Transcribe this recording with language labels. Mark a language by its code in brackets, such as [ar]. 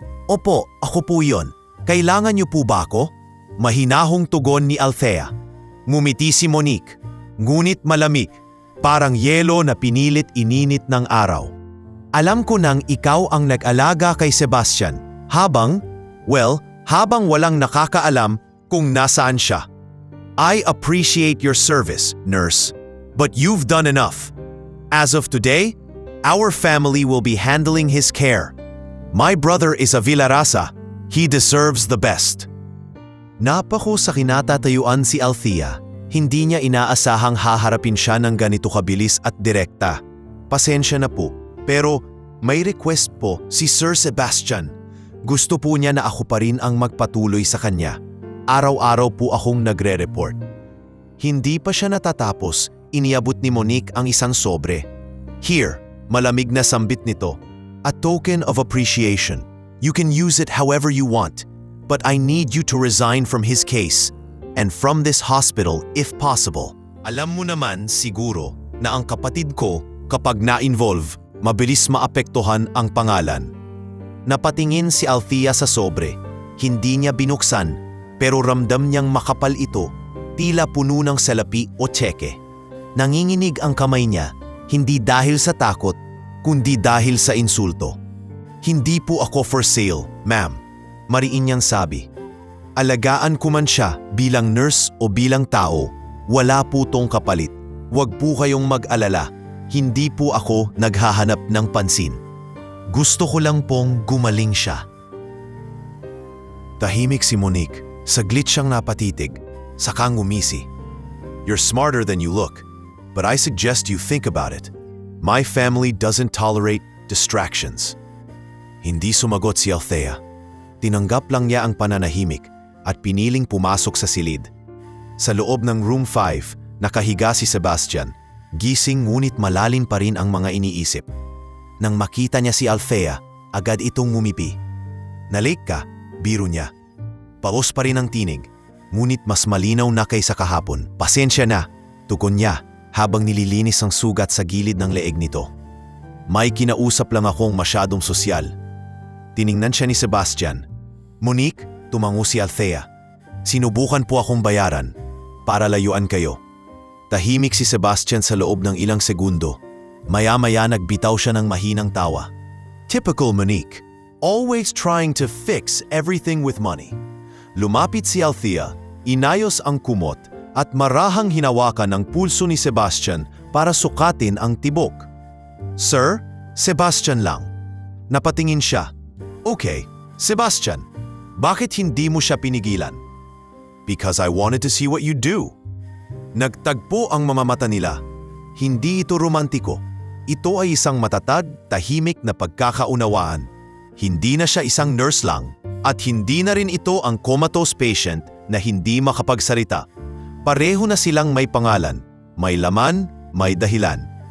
[tl] "Opo, ako po yon. Kailangan niyo po ba ako?" Mahinahong tugon ni Althea. Ngumiti si Monique, ngunit malamig. Parang yelo na pinilit ininit ng araw. "Alam ko nang ikaw ang nag-alaga kay Sebastian habang walang nakakaalam kung nasaan siya. [en] I appreciate your service, nurse, but you've done enough. As of today, our family will be handling his care. My brother is a Villaraza. He deserves the best." [tl] Napako sa kinatatayuan si Althea. Hindi niya inaasahang haharapin siya ng ganito kabilis at direkta. "Pasensya na po, pero may request po si Sir Sebastian. Gusto po niya na ako pa rin ang magpatuloy sa kanya. Araw-araw po akong nagre-report." Hindi pa siya natatapos, iniabot ni Monique ang isang sobre. [en] "Here," [tl] malamig na sambit nito, [en] "a token of appreciation. You can use it however you want, but I need you to resign from his case." and from this hospital if possible. [tl] Alam mo naman siguro na ang kapatid ko kapag na-involve, mabilis maapektuhan ang pangalan. Napatingin si Althea sa sobre. Hindi niya binuksan, pero ramdam niyang makapal ito, tila puno ng salapi o tseke. Nanginginig ang kamay niya, hindi dahil sa takot, kundi dahil sa insulto. Hindi po ako [en] for sale, [tl] ma'am. Mariin niyang sabi. Alagaan ko man siya bilang nurse o bilang tao, wala po tong kapalit. Huwag po kayong mag-alala, hindi po ako naghahanap ng pansin. Gusto ko lang pong gumaling siya. Tahimik si Monique, saglit siyang napatitig, saka ngumisi. [en] You're smarter than you look, but I suggest you think about it. My family doesn't tolerate distractions. [tl] Hindi sumagot si Althea. Tinanggap lang niya ang pananahimik at piniling pumasok sa silid. Sa loob ng room 5, nakahiga si Sebastian, gising ngunit malalim pa rin ang mga iniisip. Nang makita niya si Althea, agad itong ngumipi. Nalate ka, biro niya. Paos pa rin ang tinig, ngunit mas malinaw na kaysa kahapon. Pasensya na, tugon niya habang nililinis ang sugat sa gilid ng leeg nito. May kinausap lang akong masyadong sosyal. Tiningnan siya ni Sebastian. Monique, tumango si Althea. Sinubukan po akong bayaran para layuan kayo. Tahimik si Sebastian sa loob ng ilang segundo. Maya-maya nagbitaw siya ng mahinang tawa. [en] Typical Monique, always trying to fix everything with money. [tl] Lumapit si Althea, inayos ang kumot at marahang hinawakan ang pulso ni Sebastian para sukatin ang tibok. Sir, Sebastian lang. Napatingin siya. Okay, Sebastian, bakit hindi mo siya pinigilan? [en] Because I wanted to see what you do. [tl] Nagtagpo ang mamamata nila. Hindi ito romantiko. Ito ay isang matatag, tahimik na pagkakaunawaan. Hindi na siya isang nurse lang at hindi na rin ito ang comatose patient na hindi makapagsalita. Pareho na silang may pangalan, may laman, may dahilan.